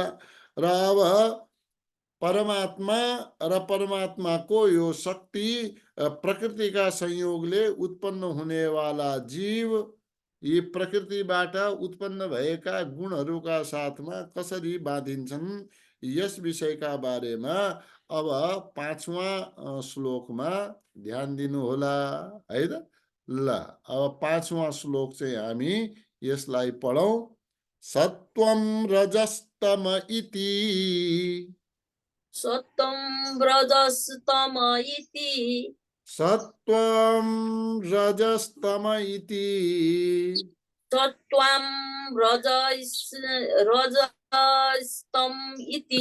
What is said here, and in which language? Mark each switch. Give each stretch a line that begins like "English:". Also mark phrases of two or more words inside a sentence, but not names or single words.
Nepali: र अब परमात्मा र परमात्माको यो शक्ति प्रकृतिका संयोगले उत्पन्न हुनेवाला जीव यी प्रकृतिबाट उत्पन्न भएका गुणहरूका साथमा कसरी बाँधिन्छन्, यस विषयका बारेमा अब 5वां श्लोकमा ध्यान दिनु होला, है त। ल, अब 5वां श्लोक चाहिँ हामी यसलाई पढौं।
Sanskrit: सत्वं रजस्तम इति, सत्वं रजस्तम इति, सत्वं रजस्तम इति, सत्वं रजस्तम इति,